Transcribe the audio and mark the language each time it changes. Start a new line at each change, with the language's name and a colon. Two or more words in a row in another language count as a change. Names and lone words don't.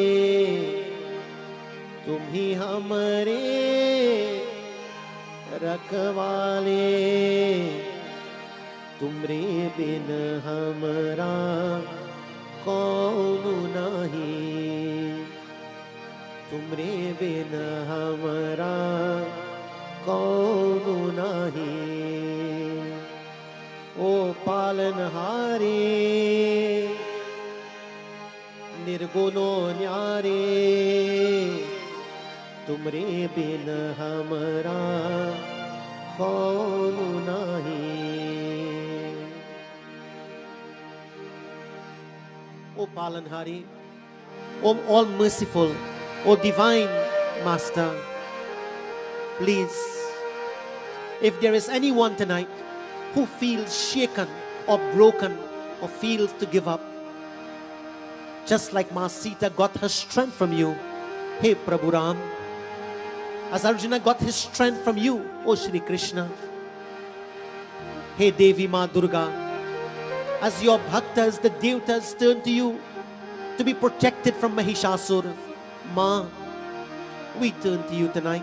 Hindi: तुम ही हमरे रखवाले, तुमरे बिन हमरा कौन नहीं, तुमरे बिन हमरा कौन नहीं। ओ पालनहारे, निर्गुणो न्यारे, तुमरे बिन हमरा कौन नहीं. ओ पालनहारे,
English: O all merciful, O divine Master, please, if there is anyone tonight who feels shaken or broken or feels to give up, just like Ma Sita got her strength from you, hey Prabhu Ram, as Arjuna got his strength from you, O Shri Krishna, hey Devi Ma Durga, as your bhaktas, the devatas turn to you to be protected from Mahishasur, Ma, we turn to you tonight.